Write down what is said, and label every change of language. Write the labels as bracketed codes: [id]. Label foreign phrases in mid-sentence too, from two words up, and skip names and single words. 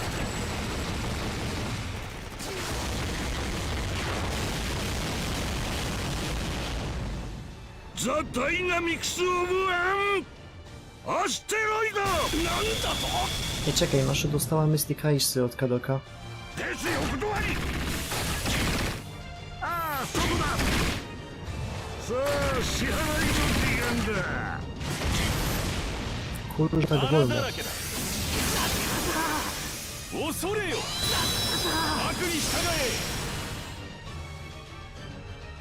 [ja] ザ・ダイナミクス・オブ・アン アステロイド。なんだと。 [pl] Nie czekaj, Maszu dostała Mystic Ice'y od Kadoka. [ja] ですよ断り。ああそこだ。さあ支払いの時間だ。 [pl] Kurczę, tak wolno. [ja] 恐れよ。悪に従え。